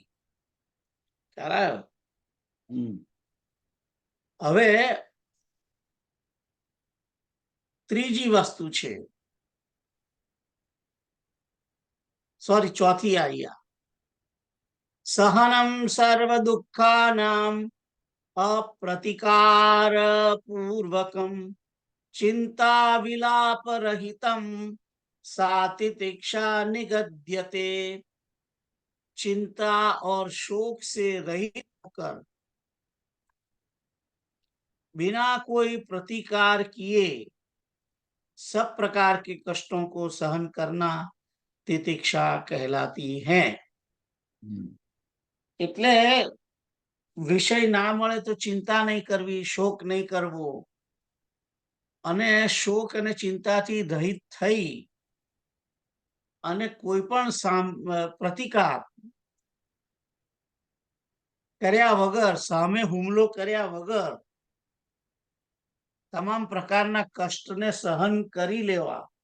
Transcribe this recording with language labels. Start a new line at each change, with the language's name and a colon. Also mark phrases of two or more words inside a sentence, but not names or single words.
Gujarati: ખ્યાલ હવે ત્રીજી વસ્તુ છે, સોરી ચોથી આવી,
Sanskrit: સહનમ સર્વ દુઃખાનામ અપ્રતિકાર પૂર્વકમ ચિંતા વિલાપ રહિતમ सा तितिक्षा निगद्यते.
Hindi: चिंता और शोक से रहित होकर बिना कोई प्रतिकार किए सब प्रकार के कष्टों को सहन करना तितिक्षा कहलाती है.
Gujarati: એટલે વિષય ના મળે તો ચિંતા નહીં કરવી, શોક નહીં કરવો, અને શોક અને ચિંતાથી રહિત થઈ અને કોઈ પણ પ્રતિકાર કર્યા વગર, સામે હુમલો કર્યા વગર તમામ પ્રકારના કષ્ટને સહન કરી લેવા.